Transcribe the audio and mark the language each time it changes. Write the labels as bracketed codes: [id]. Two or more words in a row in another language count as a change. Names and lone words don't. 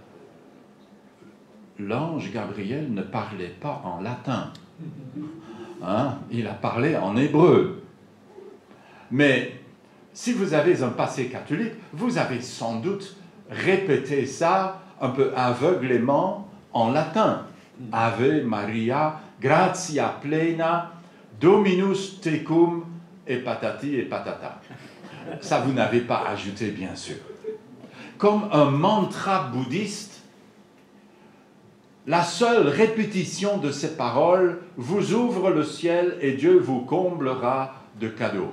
[fr] L'ange Gabriel ne parlait pas en latin. Hein? Il a parlé en hébreu. Mais si vous avez un passé catholique, vous avez sans doute répété ça un peu aveuglément en latin. [la] Ave Maria, gratia plena, Dominus tecum, [fr] et patati et patata. Ça, vous n'avez pas ajouté, bien sûr. Comme un mantra bouddhiste, la seule répétition de ces paroles vous ouvre le ciel et Dieu vous comblera de cadeaux.